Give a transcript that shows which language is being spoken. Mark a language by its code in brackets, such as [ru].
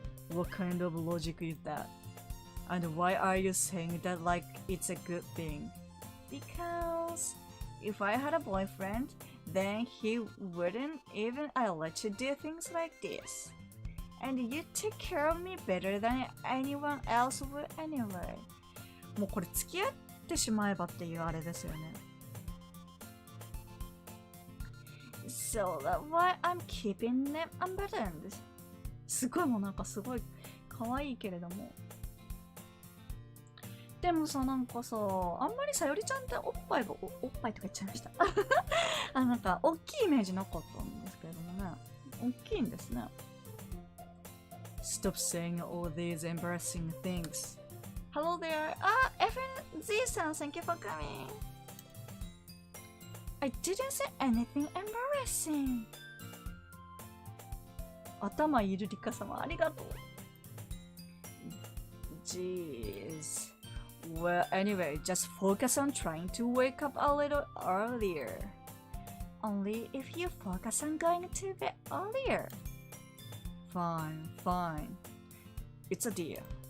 [en] What kind of logic is that? And why are you saying that like it's a good thing? Because if I had a boyfriend, then he wouldn't even let you do things like this. And you take care of me better than anyone else would anyway. [ja] もうこれ付き合ってしまえばっていうあれですよね。 [en] So that's why I'm keeping them unbuttoned. [ja] すごいもうなんかすごい可愛いけれども。でもさ、なんかさ、あんまりさよりちゃんっておっぱいとか言っちゃいました。なんか大きいイメージなかったんですけれどもね。大きいんですね。 [en] Stop saying all these embarrassing things. Hello there. FNZ-san, thank you for coming. I didn't say anything embarrassing. [ja] 頭いるりか様、ありがとう。 [en] Jeez. Well, anyway, just focus on trying to wake up a little earlier. Only if you focus on going to bed earlier. Fine, fine. It's a deal.